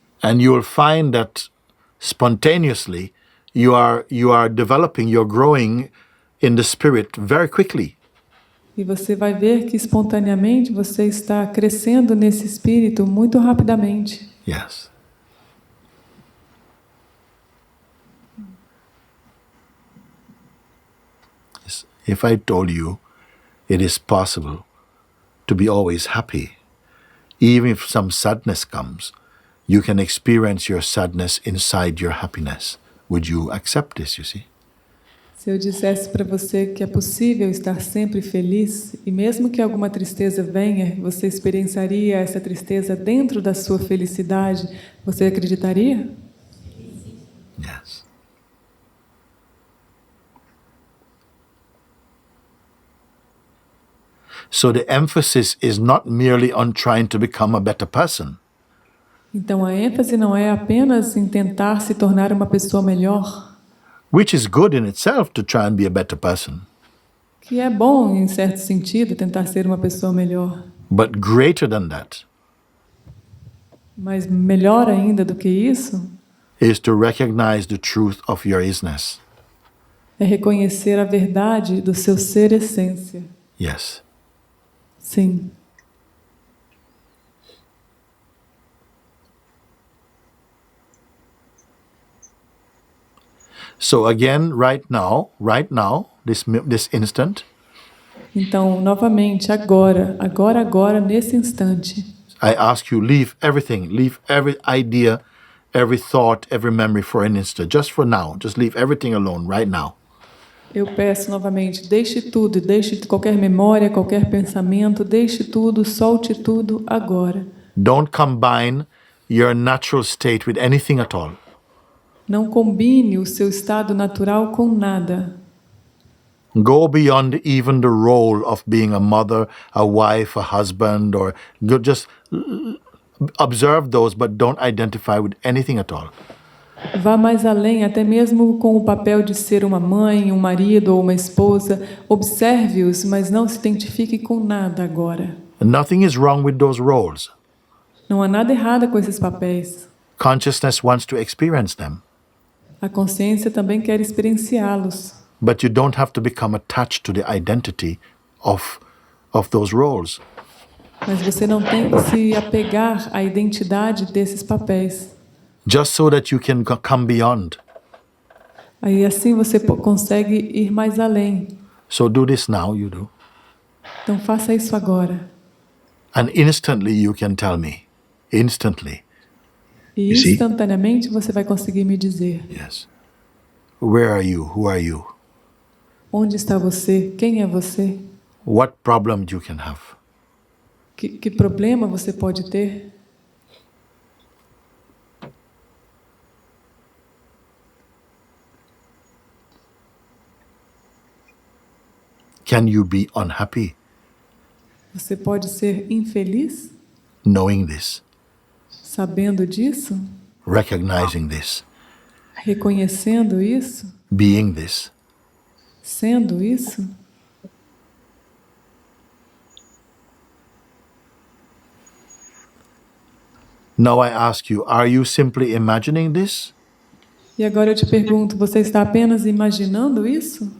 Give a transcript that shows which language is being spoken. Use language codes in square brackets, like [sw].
[en] And you will find that spontaneously you are developing, you're growing in the spirit very quickly. [pt] E você vai ver que espontaneamente você está crescendo nesse espírito muito rapidamente. [en] Yes. If I told you it is possible to be always happy, even if some sadness comes, you can experience your sadness inside your happiness. Would you accept this, you see? [pt] Se eu dissesse para você que é possível estar sempre feliz, e mesmo que alguma tristeza venha, você experienciaria essa tristeza dentro da sua felicidade, você acreditaria? [en] Yes. So the emphasis is not merely on trying to become a better person. [pt] Então a ênfase não é apenas em tentar se tornar uma pessoa melhor, [en] which is good in itself to try and be a better person. [pt] Que é bom em certo sentido tentar ser uma pessoa melhor. [en] But greater than that. [pt] Mas melhor ainda do que isso [en] is to recognize the truth of your isness. [pt] É reconhecer a verdade do seu ser essência. [en] Yes. [pt] Sim. [en] So again, right now, this instant. [pt] Então, novamente, agora, nesse instante. [en] I ask you, leave everything, leave every idea, every thought, every memory for an instant, just for now. Just leave everything alone right now. [pt] Eu peço novamente, deixe tudo, deixe qualquer memória, qualquer pensamento, deixe tudo, solte tudo agora. [en] Don't combine your natural state with anything at all. [pt] Não combine o seu estado natural com nada. [en] Go beyond even the role of being a mother, a wife, a husband, or just observe those, but don't identify with anything at all. [pt] Vá mais além, até mesmo com o papel de ser uma mãe, um marido ou uma esposa. Observe-os, mas não se identifique com nada agora. [en] Nothing is wrong with those roles. [pt] Não há nada errado com esses papéis. [en] Consciousness wants to experience them. [pt] A consciência também quer experienciá-los. [en] But you don't have to become attached to the identity of those roles. [pt] Mas você não tem que se apegar à identidade desses papéis. [en] Just so that you can come beyond. [pt] Aí assim você consegue ir mais além. [en] So do this now, you do. [pt] Então faça isso agora. [en] And instantly you can tell me. Instantly. [pt] E instantaneamente você vai conseguir me dizer. [en] Yes. Where are you? Who are you? [pt] Onde está você? Quem é você? [en] What problem you can have? [pt] Que problema você pode ter? [en] Can you be unhappy? [pt] Você pode ser infeliz? [en] Knowing this. [pt] Sabendo disso? [en] Recognizing this. [pt] Reconhecendo isso? [en] Being this. [pt] Sendo isso? [en] Now I ask you, are you simply imagining this? [pt] E agora eu te pergunto, você está apenas imaginando isso?